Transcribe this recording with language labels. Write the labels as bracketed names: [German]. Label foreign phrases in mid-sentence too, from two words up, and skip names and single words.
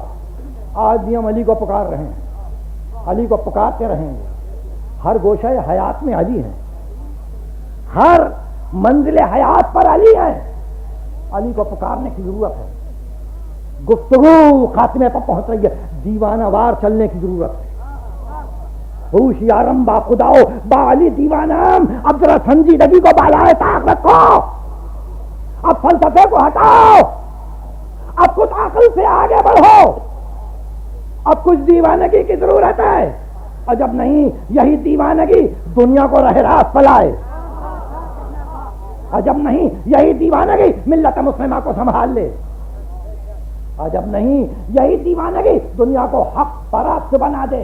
[Urdu] آج بھی ہم علی کو پکار رہے ہیں, علی کو پکارتے رہیں گے. ہر گوشہ حیات میں علی ہیں, ہر منزل حیات پر علی ہیں. علی کو پکارنے کی ضرورت ہے. گفتگو خاتمے پر پہنچ رہی ہے, دیوانہ وار چلنے کی ضرورت ہے. [Persian] ہوشیارم با خداؤ با علی دیوانام. [Urdu] اب ذرا سنجیدگی کو بالائے طاق رکھو, اب فلسفے کو ہٹاؤ, اب کچھ عقل سے آگے بڑھو, اب کچھ دیوانگی کی ضرورت ہے. اور جب نہیں یہی دیوانگی دنیا کو رہ راست پلائے, اور جب نہیں یہی دیوانگی ملت مسلمہ کو سنبھال لے, اور جب نہیں یہی دیوانگی دنیا کو حق پرست بنا دے.